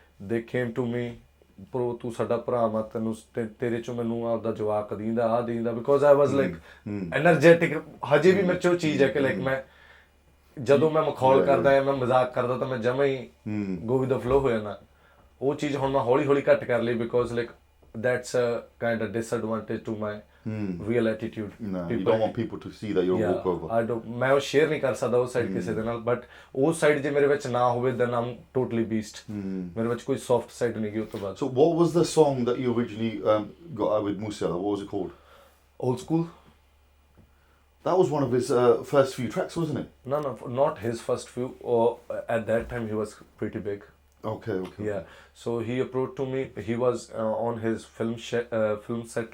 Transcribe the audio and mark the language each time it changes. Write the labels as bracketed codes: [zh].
[en] They came to me, bro [pa] ਤੂੰ ਸਾਡਾ ਭਰਾ ਵਾ, ਤੈਨੂੰ ਤੇਰੇ ਚੋਂ ਮੈਨੂੰ ਆਪਦਾ ਜਵਾਕ ਦੀਂਦਾ ਆ ਦੀਂਦਾ, [en] because I was like energetic. [pa] ਹਜੇ ਵੀ ਮੇਰੇ ਚੋਂ ਚੀਜ਼ ਹੈ ਕਿ ਲਾਈਕ ਮੈਂ ਜਦੋਂ ਮੈਂ ਮਖੌਲ ਕਰਦਾ ਜਾਂ ਮੈਂ ਮਜ਼ਾਕ ਕਰਦਾ ਤਾਂ ਮੈਂ ਜਮਾਂ ਹੀ [en] go with the flow [pa] ਹੋ ਜਾਂਦਾ. ਉਹ ਚੀਜ਼ ਹੁਣ ਮੈਂ ਹੌਲੀ ਘੱਟ ਕਰ ਲਈ, [en] because like that's a kind of disadvantage to my real attitude. No, you don't want people to see that you're a walkover. I don't. [pa] ਮੈਂ ਉਹ ਸ਼ੇਅਰ ਨਹੀਂ ਕਰ ਸਕਦਾ ਉਹ ਸਾਈਡ ਕਿਸੇ ਦੇ ਨਾਲ, ਬਟ ਉਹ ਸਾਈਡ ਜੇ ਮੇਰੇ ਵਿੱਚ ਨਾ ਹੋਵੇ [en] then I'm totally beast. [pa] ਮੇਰੇ ਵਿੱਚ ਕੋਈ soft side ਨਹੀਂ ਗਈ ਉਸ ਤੋਂ ਬਾਅਦ. [en] So what was the song that you originally got out with Musala? What was it called? Old School. That was one of his first few tracks, wasn't it? No, not his first few. Or at that time he was pretty big. Okay. Yeah. So he approached to me. He was on his film set.